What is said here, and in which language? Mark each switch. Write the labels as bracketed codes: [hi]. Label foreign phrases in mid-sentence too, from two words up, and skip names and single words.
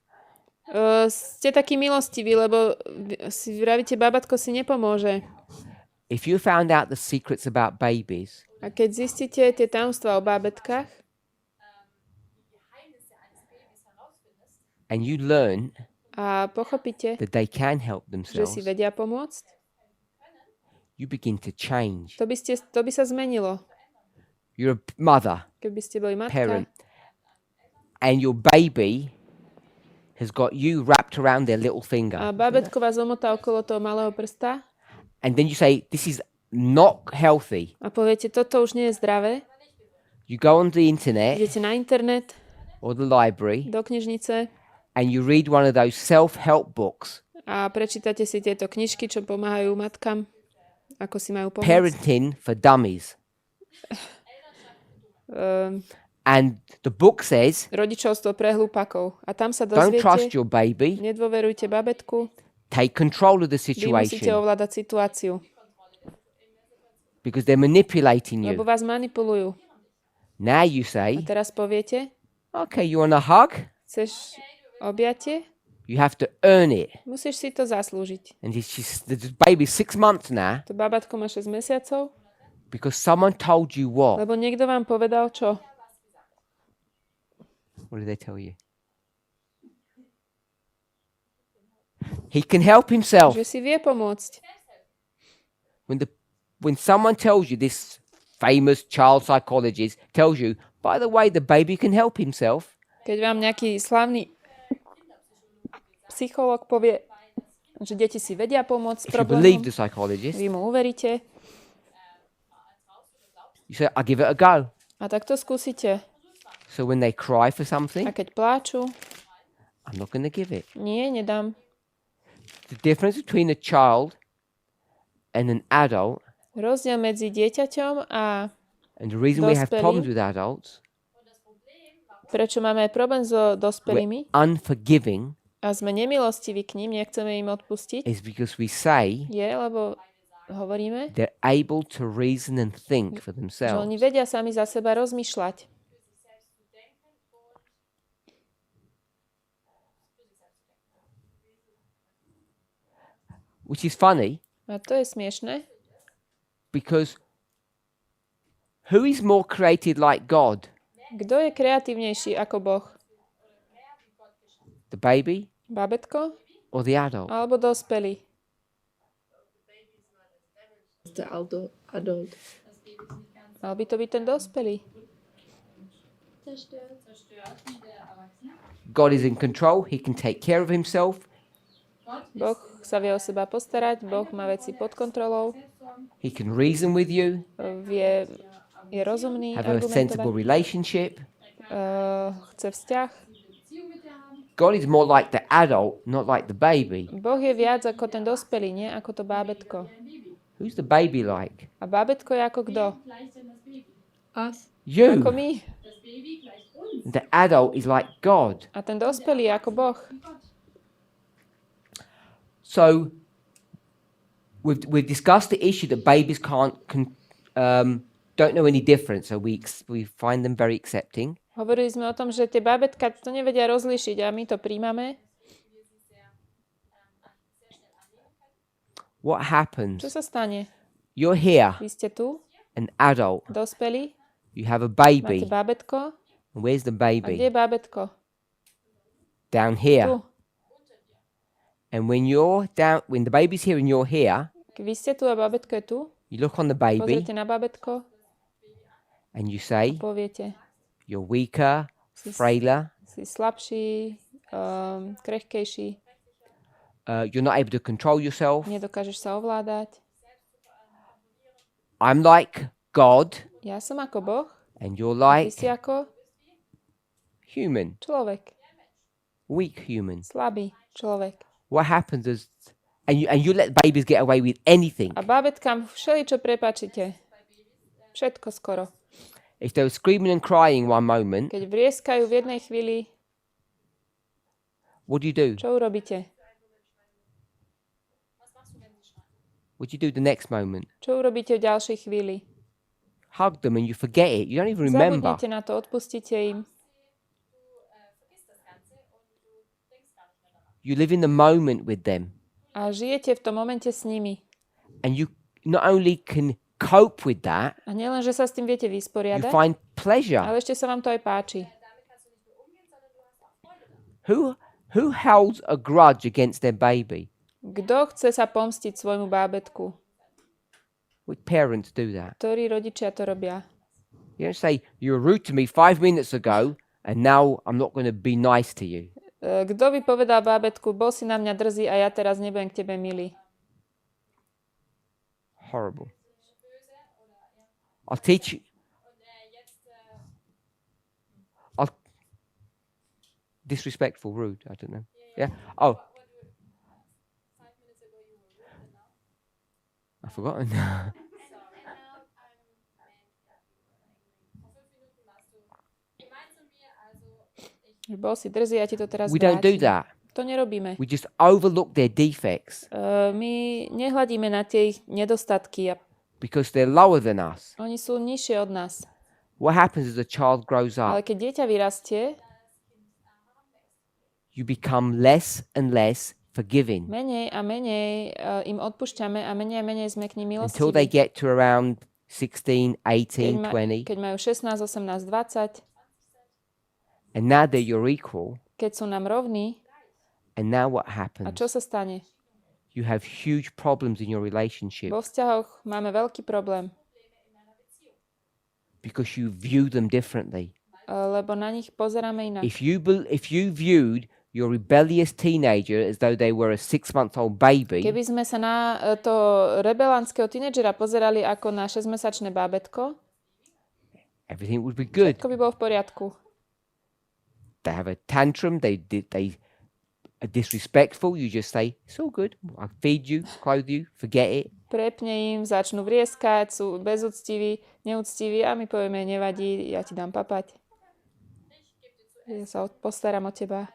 [sk] Ste takí milostiví, lebo si vravíte, bábätko si nepomôže. [en] If you found out the secrets about babies, [sk] A keď zistíte tie tajomstvá o bábätkách [en] and you learn [sk] a pochopíte, [en] that they can help [sk] že [en] themselves, [sk] si vedia pomôcť, [en] you begin to change. [sk] to by sa zmenilo. [en] You're a mother, [sk] Keby ste boli matka [en] parent, and your baby has got you wrapped around their little [sk] a [en] finger. [sk] bábätko vás omotá okolo toho malého prsta [en] And then you say, this is not healthy. [sk] a poviete, toto už nie je zdravé, [en] You go on the internet [sk] idete na internet, [en] or the library [sk] do knižnice [en] and you read one of those self-help books, [sk] a prečítate si tieto knižky, čo pomáhajú matkám, ako si majú pomôcť. [en] Parenting for Dummies. And the book says, [sk] Rodičovstvo pre hlupakov. A tam sa [en] don't trust [sk] dozviete, [en] your baby, [sk] nedôverujte babetku, [en] take control of the [sk] vy musíte [en] situation [sk] ovládať situáciu, [en] because they're manipulating [sk] lebo [en] you. [sk] vás manipulujú. [en] Now you [sk] A [en] say, [sk] teraz poviete, [en] okay, you want a hug? [sk] chceš objatie? [en] You have to earn it. [sk] Musíš si to zaslúžiť. [en] And the baby's 6 months now [sk] To babatko má 6 mesiacov, [en] because someone told you what? [sk] lebo niekto vám povedal čo? [en] What did they tell you? He can help himself. [sk] Že si vie pomôcť. [en] When someone tells you, this famous child psychologist tells you, by the way, the baby can help himself. [sk] Keď vám nejaký slavný psychológ povie, že deti si vedia pomôcť s [en] If you believe [sk] problémom, [en] the psychologist, [sk] vy mu uveríte [en] you say, I'll give it a go. [sk] a tak to skúsite. [en] So when they cry for [sk] A [en] something, [sk] keď pláču, [en] I'm not going to give it. [sk] nie, nedám. [en] The difference between a child and an adult, [sk] Rozdiel medzi dieťaťom a [en] and the reason we have [sk] Dospelí. [en] problems with adults, [sk] prečo máme aj problém so [en] we're [sk] dospelými [en] unforgiving, [sk] a sme nemilostiví k ním, nechceme im odpustiť, [en] is because we say [sk] je, lebo hovoríme, [en] they're able to reason and think for [sk] že [en] themselves. [sk] oni vedia sami za seba rozmýšľať. [en] Which is funny [sk] A to je smiešné, [en] because who is more created like God? [sk] kto je kreatívnejší ako Boh? [en] The baby [sk] Babetko [en] or the adult? [sk] alebo dospelý? [en] The adult. [sk] Mal by to byť ten dospelý. [en] God is in control. He can take care of himself. [sk] Boh sa vie o seba postarať, Boh má veci pod kontrolou, [en] He can reason with you, [sk] je rozumný, [en] have a sensible [sk] argumentovať, [en] relationship. [sk] chce vzťah. [en] God is more like the adult, not like the baby. [sk] Boh je viac ako ten dospelý, nie ako to bábätko. [en] Who's the baby like? [sk] A bábätko je ako kto? [en] Us. You. [sk] Ako my. [en] The adult is like God. [sk] A ten dospelý je ako Boh. [en] So we've discussed the issue that babies don't know any difference, so we find them very accepting. [sk] Hovorili sme o tom, že tie bábätka to nevedia rozlíšiť a my to príjmame. [en] What happens? [sk] Čo sa stane? [en] You're here, [sk] Vy ste tu, [en] an adult. [sk] dospelí, [en] You have a [sk] máte [en] baby. [sk] bábätko. [en] And where's the [sk] A kde [en] baby? [sk] je bábätko? [en] Down [sk] Tu. [en] here. And when the baby's here and you're here, [sk] Keď vy ste tu a bábätko je tu, [en] you look on the baby [sk] pozrite na bábätko [en] and you [sk] a [en] say, [sk] poviete, [en] you're weaker, [sk] si, [en] frailer, [sk] si slabší, krehkejší, [en] you're not able to control yourself. [sk] nedokážeš sa ovládať. [en] I'm like God [sk] Ja som ako Boh, [en] and you're [sk] ty [en] like [sk] si ako [en] human, [sk] človek, [en] weak human. [sk] slabý človek. [en] What happens is, and you let babies get away with anything. [sk] A bábätkám všeličo prepáčite. Všetko skoro. [en] If they were screaming and crying one moment, [sk] Keď vrieskajú v jednej chvíli, [en] what do you do? [sk] čo urobíte? [en] What do you do the next moment? [sk] Čo urobíte v ďalšej chvíli? [en] Hug them and you forget it. You don't even remember. [sk] Zabudnite na to, odpustíte im. [en] You live in the moment with them. [sk] A žijete v tom momente s nimi. [en] And you not only can cope with that, [sk] A nielen, že sa s tým viete [en] you [sk] vysporiadať, [en] find pleasure. [sk] ale ešte sa vám to aj páči. [en] Who holds a grudge against their baby? [sk] Kto chce sa pomstiť svojmu bábätku? [en] Which parents do that? [sk] Ktorí rodičia to robia? [en] You don't say, you were rude to me 5 minutes ago and now I'm not going to be nice to you. [sk] Kto by povedal bábätku, bol si na mňa drzý a ja teraz nebudem k tebe milý? [en] Horrible. I'll teach you. Disrespectful, rude, I don't know. Yeah. Oh. I've forgotten. [sk] Bol si drzý, ja ti to teraz [en] We don't do [sk] vrátim. [en] that. [sk] To nerobíme. [en] We just overlook their defects [sk] My nehľadíme na tie ich nedostatky a [en] because they're lower than us. [sk] oni sú nižšie od nás. [en] What happens as a child grows [sk] Ale [en] up? [sk] keď dieťa vyrastie, [en] You become less and less forgiving [sk] menej a menej im odpúšťame a menej sme k nim [en] until they [sk] milostiví. [en] get to around 16, [sk] Keď, [en] 18, 20. [sk] keď majú 16, 18, 20, [en] And now they're your equal. [sk] keď sú nám rovní, [en] And now what [sk] a [en] happens? [sk] čo sa stane? [en] You have huge problems in your relationship [sk] Vo vzťahoch máme veľký problém, [en] because you view them differently. [sk] lebo na nich pozeráme inak. [en] If you viewed your rebellious teenager as though they were a 6-month-old baby, [sk] Keby sme sa na to rebelantského tínedžera pozerali ako na 6-mesačné bábätko, [en] everything would be good. [sk] všetko by bolo v poriadku. [en] They have a tantrum, they are disrespectful, you just say, it's all good, I feed you, clothe you, forget it. [sk] Prepne im, začnú vrieskať, sú bezúctiví, neúctiví a my povieme, nevadí, ja ti dám papať. Ja sa postaram o teba.